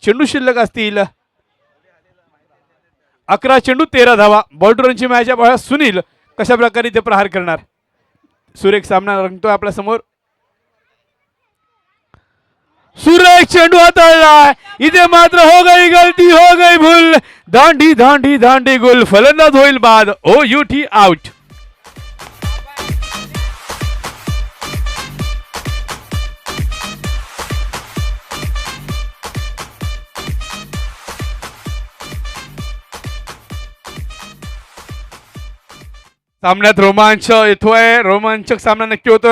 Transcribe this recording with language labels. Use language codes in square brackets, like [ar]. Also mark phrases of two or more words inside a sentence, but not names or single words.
[mr] चेंडू शिल्लक असतील 11 चेंडू 13 धावा. बॉल्डरची मॅच आहे. सुनील कशा प्रकारे ते प्रहार करणार. सुरेख सामना रंगतोय आपल्या समोर. सुरेख चेंडू हाताळला. इथे मात्र [hi] हो गई गलती, हो गई भूल. [mr] दांडी दांडी दांडी गुल. फलंदाज होईल बाद. OUT आउट. सामन्यात रोमांच येतोय, रोमांचक सामना नक्की होतोय.